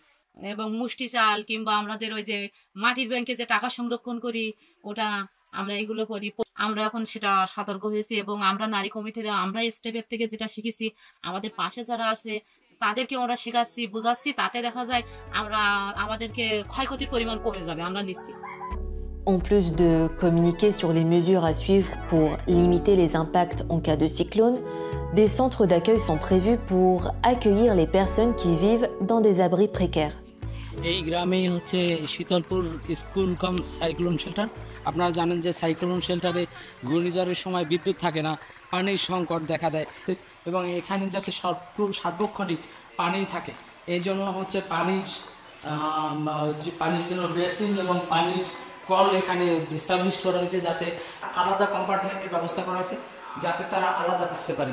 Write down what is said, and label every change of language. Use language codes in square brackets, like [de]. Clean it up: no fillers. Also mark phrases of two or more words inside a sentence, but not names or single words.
[bn] এবং মুষ্টি চাল কিংবা আমাদের ওই যে মাটির ব্যাংকে যে টাকা সংরক্ষণ করি, ওটা আমরা এগুলো করি। আমরা এখন সেটা সতর্ক হয়েছি এবং আমরা নারী কমিটিরা আমরা স্টেপের থেকে যেটা শিখেছি, আমাদের পাশে যারা আছে তাদেরকে ওরা শেখাচ্ছি, বোঝাচ্ছি, তাতে দেখা যায় আমরা আমাদেরকে ক্ষয়ক্ষতির পরিমাণ কমে যাবে, আমরা নিচ্ছি। [fr] En plus de communiquer sur les mesures à suivre pour limiter les impacts en cas de cyclone, des centres d'accueil sont prévus pour accueillir les personnes qui vivent dans des abris précaires. [bn] এই গ্রামেই হচ্ছে শীতলপুর [en] school cum cyclone shelter. [bn] আপনারা জানেন যে [en] cyclone shelter [bn] ঘূর্ণিঝড়ের সময় বিদ্যুৎ থাকে না, পানির সংকট দেখা দেয়, এবং এখানে যাতে সার্বক্ষণিক পানি থাকে এই জন্য হচ্ছে পানির জন্য বেসিন এবং পানির কল এখানে এস্টাবলিশ করা হয়েছে, যাতে আলাদা কম্পার্টমেন্টের ব্যবস্থা করা হয়েছে, যাতে তারা আলাদা থাকতে পারে।